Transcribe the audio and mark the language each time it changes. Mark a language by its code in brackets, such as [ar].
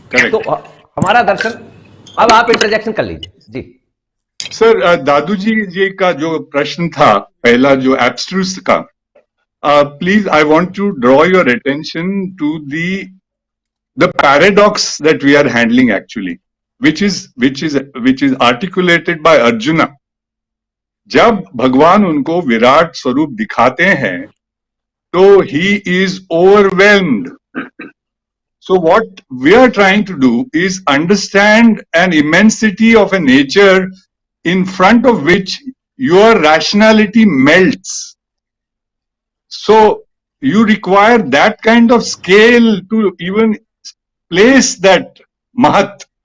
[hi] तो हमारा दर्शन, अब आप इंटरजेक्शन कर लीजिए जी. सर, दादू जी का जो प्रश्न था पहला, जो एब्स्ट्रूस का, [en] Please I want to draw your attention to the paradox that we are handling actually. which is articulated by Arjuna. [hi] जब भगवान उनको विराट स्वरूप दिखाते हैं, तो [en] he is overwhelmed. So what we are trying to do is understand an immensity of a nature in front of which your rationality melts. So you require that kind of scale to even place that mahat.